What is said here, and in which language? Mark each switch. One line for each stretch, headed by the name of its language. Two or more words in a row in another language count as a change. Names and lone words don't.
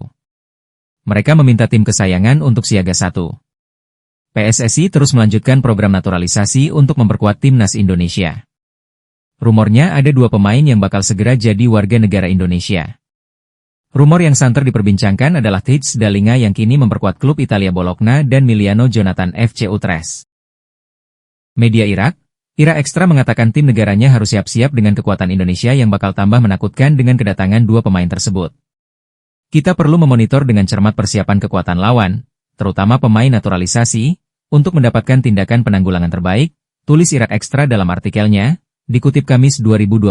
Indonesian: Mereka meminta tim kesayangan untuk siaga 1. PSSI terus melanjutkan program naturalisasi untuk memperkuat timnas Indonesia. Rumornya ada 2 pemain yang bakal segera jadi warga negara Indonesia. Rumor yang santer diperbincangkan adalah Tits Dalinga yang kini memperkuat klub Italia Bologna dan Miliano Jonathan FC Utrecht. Media Irak, Irak Extra mengatakan tim negaranya harus siap-siap dengan kekuatan Indonesia yang bakal tambah menakutkan dengan kedatangan dua pemain tersebut. Kita perlu memonitor dengan cermat persiapan kekuatan lawan, terutama pemain naturalisasi, untuk mendapatkan tindakan penanggulangan terbaik, tulis Irak Extra dalam artikelnya, dikutip Kamis 2025.